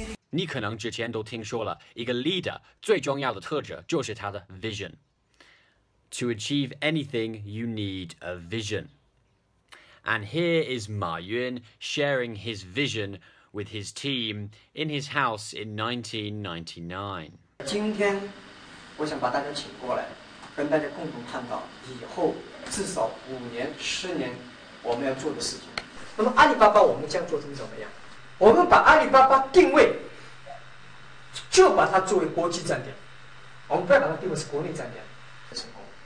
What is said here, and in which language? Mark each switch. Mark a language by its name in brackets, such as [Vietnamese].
[Chinese] 你可能之前都听说了，一个 leader 最重要的特质就是他的 vision. [English] To achieve anything, you need a vision. And here is Ma Yun sharing his vision with his team in his house in 1999. [Chinese] 今天我想把大家请过来，跟大家共同探讨以后至少5年、10年我们要做的事情。那么阿里巴巴我们将做成怎么样？我们把阿里巴巴定位，就把它作为国际站点，我们不要把它定位是国内站点，成功。